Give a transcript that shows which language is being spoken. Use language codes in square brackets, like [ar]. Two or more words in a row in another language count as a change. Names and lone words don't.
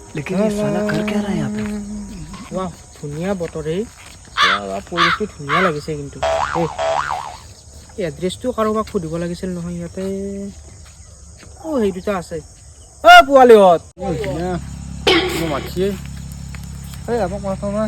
[hi] लेकिन ये साला कर क्या रहा है यहाँ पे? [as] वाह ধুনীয়া বতৰ এই পৰিৱেশটো ধুনীয়া লাগিছে কিন্তু এই এড্ৰেছটো কাৰোবাক সুধিব লাগিছিল নহয় ইয়াতে সেই দুটা আছে পোৱালিহঁত মাতিয়ে এই আমাক মাথা নাই